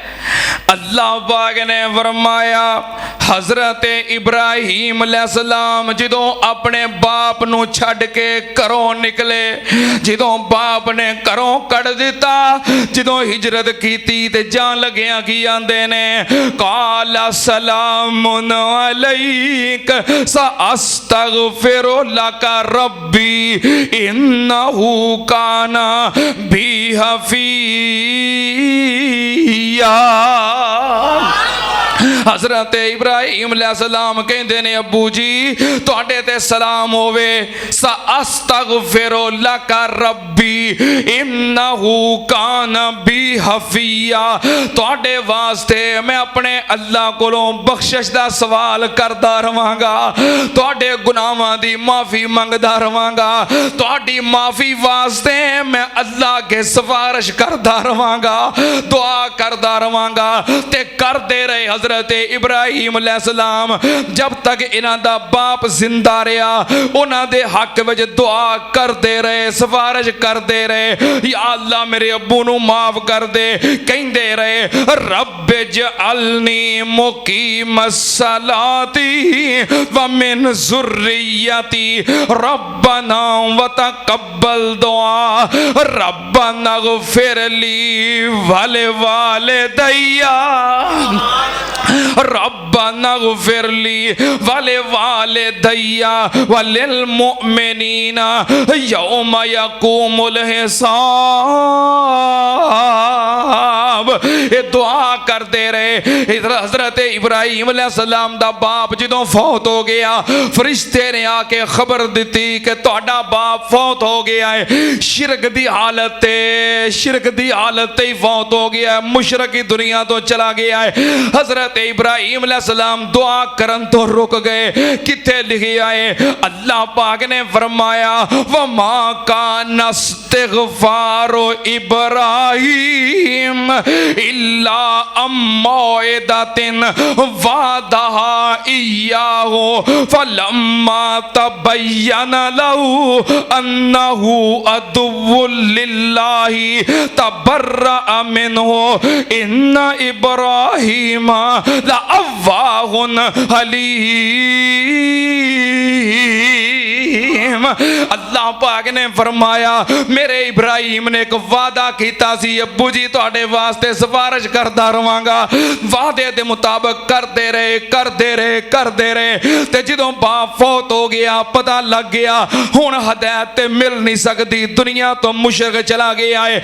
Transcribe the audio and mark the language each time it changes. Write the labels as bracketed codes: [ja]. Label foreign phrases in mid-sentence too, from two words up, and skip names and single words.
[pa] ਅੱਲਾਹ ਪਾਕ ਨੇ ਫ਼ਰਮਾਇਆ, ਹਜ਼ਰਤ ਇਬਰਾਹੀਮ ਅਲੈਹਿੱਸਲਾਮ ਜਦੋਂ ਅਪਨੇ ਬਾਪ ਨੂੰ ਛੱਡ ਕੇ ਘਰੋਂ ਨਿਕਲੇ, ਜਦੋਂ ਬਾਪ ਨੇ ਘਰੋਂ ਕੱਢ ਦਿੱਤਾ, ਜਦੋਂ ਹਿਜਰਤ ਕੀਤੀ ਤੇ ਜਾਨ ਲੱਗਿਆ ਕੀ ਆਂਦੇ ਨੇ, [ar] قال سلام عليك سأستغفر لك ربي إنه كان بي حفيا. [pa] ਹਜ਼ਰਤ ਇਬਰਾਹੀਮ ਅਲੈਹਿੱਸਲਾਮ ਕਹਤੇ ਨੇ, ਅੱਬੂ ਜੀ ਤੁਹਾਡੇ ਤੇ ਸਲਾਮ ਹੋਵੇ, [ar] سأستغفر لك ربي إنه كان بي حفيا. [pa] ਤੁਹਾਡੇ ਵਾਸਤੇ ਮੈਂ ਅਪਨੇ ਅੱਲਾਹ ਕੋਲੋਂ ਬਖ਼ਸ਼ਿਸ਼ ਦਾ ਸਵਾਲ ਕਰਦਾ ਰਹਾਂਗਾ, ਤੁਹਾਡੇ ਗੁਨਾਹਾਂ ਦੀ ਮਾਫ਼ੀ ਮੰਗਦਾ ਰਹਾਂਗਾ, ਤੁਹਾਡੀ ਮਾਫ਼ੀ ਵਾਸਤੇ ਮੈਂ ਅੱਲਾਹ ਕੇ ਸਿਫ਼ਾਰਿਸ਼ ਕਰਦਾ ਰਹਾਂਗਾ, ਦੁਆ ਕਰਦਾ ਰਹਾਂਗਾ। ਤੇ ਕਰਦੇ ਰਹੇ ਹਜ਼ਰਤ ਇਬਰਾਹੀਮ ਅਲੈਹਿੱਸਲਾਮ ਜਬ ਤਕ ਇਨ੍ਹਾਂ ਦਾ ਬਾਪ ਜ਼ਿੰਦਾ ਰਿਹਾ, ਉਨ੍ਹਾਂ ਦੇ ਹੱਕ ਵਿਚ ਦੁਆ ਕਰਦੇ ਰਹੇ, ਸਿਫ਼ਾਰਿਸ਼ ਕਰਦੇ ਰਹੇ, ਯਾ ਅੱਲਾਹ ਮੇਰੇ ਅੱਬੂ ਨੂੰ ਮਾਫ਼ ਕਰ ਦੇ। ਕਹਿੰਦੇ ਰਹੇ, [ar] رب اجعلني مقيم الصلاة ومن ذريتي ربنا وتقبل دعاء ربنا اغفر لي ولوالدي ربنا اغفر لي ولوالدي وللمؤمنين يوم يقوم الحساب. [hi] ये दुआ करते रहे। [pa] ਇਧਰ ਹਜ਼ਰਤ ਇਬਰਾਹੀਮ ਅਲੈਹਿੱਸਲਾਮ ਦਾ ਬਾਪ ਜਦੋਂ ਫ਼ੌਤ ਹੋ ਗਿਆ ਫ਼ਰਿਸ਼ਤੇ ਨੇ ਆਕੇ ਖ਼ਬਰ ਦੀ ਕਿ ਤੁਹਾਡਾ ਬਾਪ ਫ਼ੌਤ ਹੋ ਗਿਆ ਹੈ, ਸ਼ਿਰਕ ਦੀ ਹਾਲਤ ਹੀ ਫ਼ੌਤ ਹੋ ਗਿਆ ਹੈ, ਮੁਸ਼ਰਕ ਕੀ ਦੁਨੀਆ ਤੋ ਚਲਾ ਗਿਆ ਹੈ। ਹਜ਼ਰਤ ਇਬਰਾਹਿਮ ਅਲੈਹਿੱਸਲਾਮ ਦੁਆ ਕਰਨ ਤੋ ਰੁਕ ਗਏ। ਕਿੱਥੇ ਲਿਖਿਆ ਹੈ, ਅੱਲਾਹ ਪਾਕ ਨੇ ਫ਼ਰਮਾਇਆ [ar] وما كان استغفار إبراهيم إلا عن موعدة وعدها إياه فلما تبين له أنه عدو لله تبرأ منه إن إبراهيم لأواه حليم. [pa] ਅੱਲਾਹ ਪਾਕ ਨੇ ਫ਼ਰਮਾਇਆ ਮੇਰੇ ਇਬਰਾਹਿਮ ਨੇ ਇਕ ਵਾਅਦਾ ਕੀਤਾ ਸੀ, ਅੱਬੂ ਜੀ ਤੁਹਾਡੇ ਵਾਸਤੇ ਸਿਫ਼ਾਰਿਸ਼ ਕਰਦਾ ਰਵਾਂਗਾ। ਵਾਅਦੇ ਦੇ ਮੁਤਾਬਿਕ ਕਰਤੇ ਰਹੇ ਤੇ ਜਦੋਂ ਬਾਪ ਫ਼ੌਤ ਹੋ ਗਿਆ ਪਤਾ ਲੱਗ ਗਿਆ ਹੁਣ ਹਦਾਇਤ ਤੇ ਮਿਲ ਨਹੀਂ ਸਕਤੀ, ਦੁਨੀਆ ਤੋ ਮੁਸ਼ਰਕ ਚਲਾ ਗਿਆ ਹੈ।